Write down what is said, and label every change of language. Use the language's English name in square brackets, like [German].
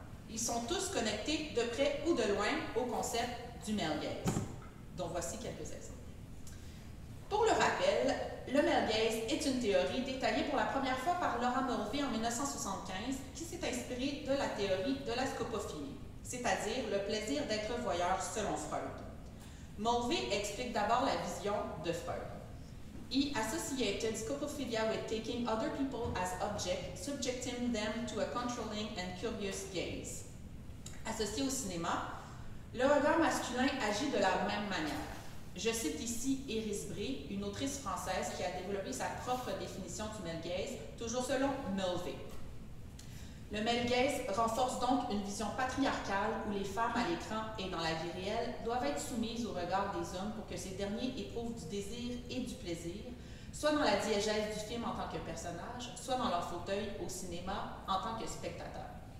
[French] Ils sont tous connectés de près ou de loin au concept du male gaze, dont voici quelques exemples. Pour le rappel, le male gaze est une théorie détaillée pour la première fois par Laura Mulvey en 1975, qui s'est inspirée de la théorie de la scopophilie, c'est-à-dire le plaisir d'être voyeur selon Freud. Mulvey explique d'abord la vision de Freud. [English] He associated scopophilia with taking other people as objects, subjecting them to a controlling and curious gaze. [French] Associé au cinéma, le regard masculin agit de la même manière. Je cite ici Iris Bray, une autrice française qui a développé sa propre définition du male gaze, toujours selon Mulvey. Le male gaze renforce donc une vision patriarcale où les femmes à l'écran et dans la vie réelle doivent être soumises au regard des hommes pour que ces derniers éprouvent du désir et du plaisir, soit dans la diégèse du film en tant que personnage, soit dans leur fauteuil au cinéma en tant que spectateur.